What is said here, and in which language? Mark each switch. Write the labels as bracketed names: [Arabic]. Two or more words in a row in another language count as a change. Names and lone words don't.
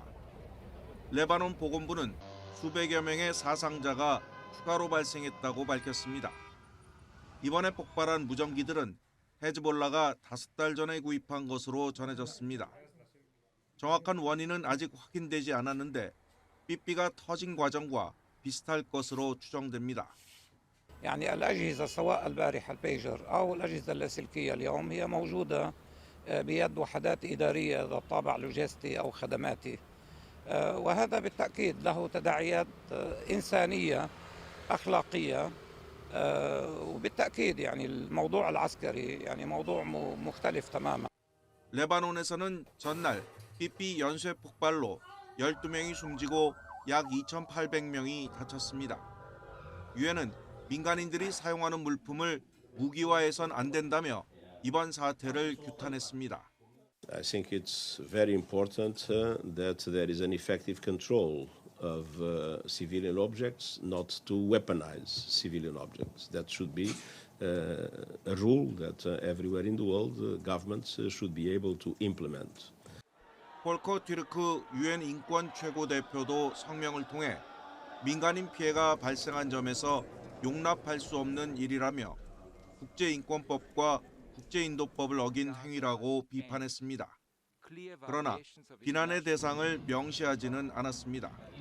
[Korean] 레바논 보건부는 수백여 명의 사상자가 추가로 발생했다고 밝혔습니다. 이번에 폭발한 무전기들은 헤즈볼라가 5달 전에 구입한 것으로 전해졌습니다. 정확한 원인은 아직 확인되지 않았는데 삐삐가 터진 과정과 비슷할 것으로 추정됩니다. [Arabic] يعني الأجهزة سواء البارحة البيجر أو الأجهزة اللاسلكية اليوم هي موجودة بيد وحدات إدارية ذات طابع لوجستي أو خدماتي وهذا بالتأكيد له تداعيات إنسانية أخلاقية وبالتأكيد يعني الموضوع العسكري يعني موضوع مختلف تماما. [Korean] 레바논에서는 전날 삐삐 연쇄 폭발로 12명이 숨지고 약 2,800명이 다쳤습니다. 유엔은 민간인들이 사용하는 물품을 무기화해선 안 된다며 이번 사태를 규탄했습니다. [English] I think it's very important that there is an effective control of civilian objects, not to weaponize civilian objects. That should be a rule that everywhere in the world governments should be able to implement. [Korean] 폴커 튀르크 유엔 인권 최고대표도 성명을 통해 민간인 피해가 발생한 점에서 용납할 수 없는 일이라며 국제인권법과 국제인도법을 어긴 행위라고 비판했습니다. 그러나 비난의 대상을 명시하지는 않았습니다.